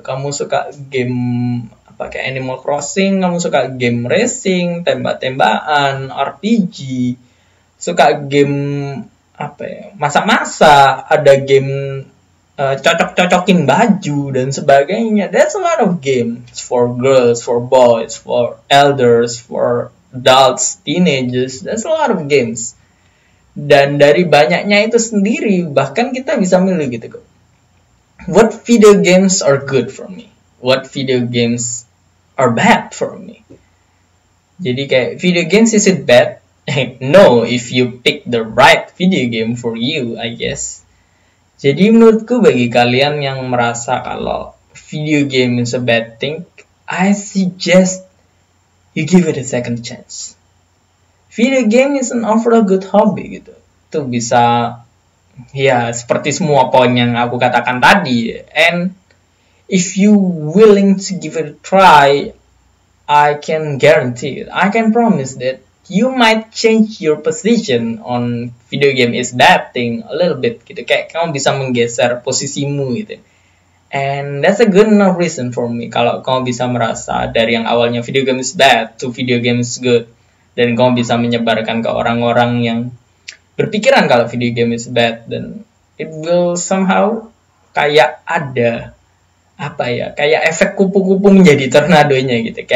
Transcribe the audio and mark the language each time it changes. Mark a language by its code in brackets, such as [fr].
[id] Kamu suka game apa kayak Animal Crossing, kamu suka game racing, tembak-tembakan, RPG, suka game apa ya, masak-masak, ada game cocok-cocokin baju dan sebagainya. [en] There's a lot of games for girls, for boys, for elders, for adults, teenagers. There's a lot of games. [id] Dan dari banyaknya itu sendiri, bahkan kita bisa milih gitu kok. [en] What video games are good for me? What video games are bad for me? [id] Jadi kayak [en] video games, is it bad? No, if you pick the right video game for you, I guess. [id] Jadi menurutku bagi kalian yang merasa kalau [en] video game is a bad thing, I suggest you give it a second chance. Video game is an overall good hobby gitu. [id] Itu bisa ya seperti semua poin yang aku katakan tadi. [en] And if you willing to give it a try, I can guarantee it. I can promise that you might change your position on video game is bad thing a little bit gitu. [id] Kayak kamu bisa menggeser posisimu gitu. [en] And that's a good enough reason for me. [id] Kalau kamu bisa merasa dari yang awalnya [en] video game is bad to video game is good, [id] dan kamu bisa menyebarkan ke orang-orang yang berpikiran kalau [en] video game is bad, then it will somehow [id] kayak ada apa ya, kayak efek kupu-kupu menjadi tornadonya gitu.